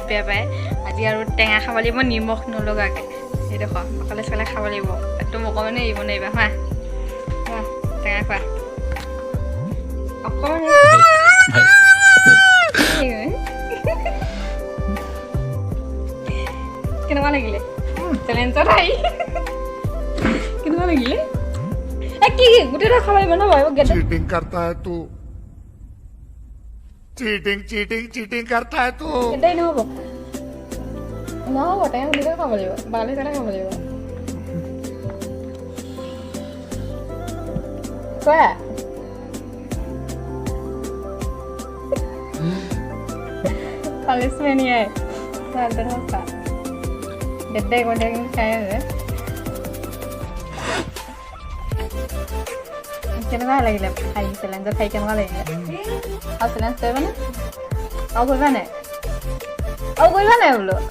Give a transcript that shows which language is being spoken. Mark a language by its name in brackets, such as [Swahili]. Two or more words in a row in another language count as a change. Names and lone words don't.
[Assamese] বেয়া পায় আজি আৰু টেঙা খাব লাগিব নিমখ নলগাকৈ সেইডোখৰ অকলে চকলে খাব লাগিব একদম অকণমানে এৰিব নোৱাৰিবা হা টেঙা খোৱা অকণমান কেনেকুৱা লাগিলে চেলেঞ্জত আহি কেনেকুৱা লাগিলে কি গোটেইটা খাব লাগিব নহয় [Hindi] चीटिंग करता है तू चीटिंग चीटिंग चीटिंग करता है तू [Assamese] এটাই নহ'ব নহ'ব টেঙা গোটেইটা খাব লাগিব বালি চালে খাব লাগিব কোৱা পালিচমেণ্ট ইয়াই ভালদৰে খোৱা গেদ্দাই গেদ্দাই খাই আছে কেনেকুৱা লাগিলে খাই চেলেঞ্জত খাই কেনেকুৱা লাগিলে আৰু চেলেঞ্জ কৰিবানে আৰু কৰিবা নাই বোলো